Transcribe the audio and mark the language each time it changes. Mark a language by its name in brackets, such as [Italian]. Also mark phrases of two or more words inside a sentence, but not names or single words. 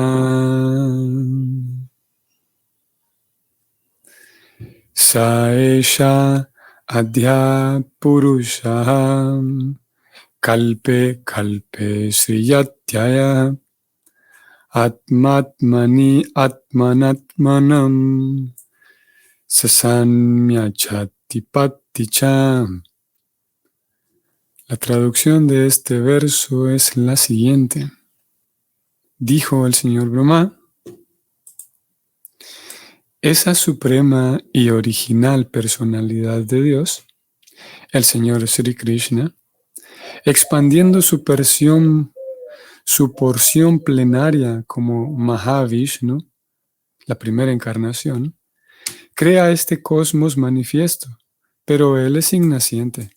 [Sanskrit] Saesha Adhya Purusha Kalpe Kalpe Sriyatyaya Atmatmani Atmanatmanam Sasamyachatipatticha. [Spanish] La traducción de este verso es la siguiente. Dijo el señor Brahma: esa suprema y original personalidad de Dios, el señor Sri Krishna, expandiendo su porción plenaria como Mahavishnu, la primera encarnación, crea este cosmos manifiesto, pero él es innaciente.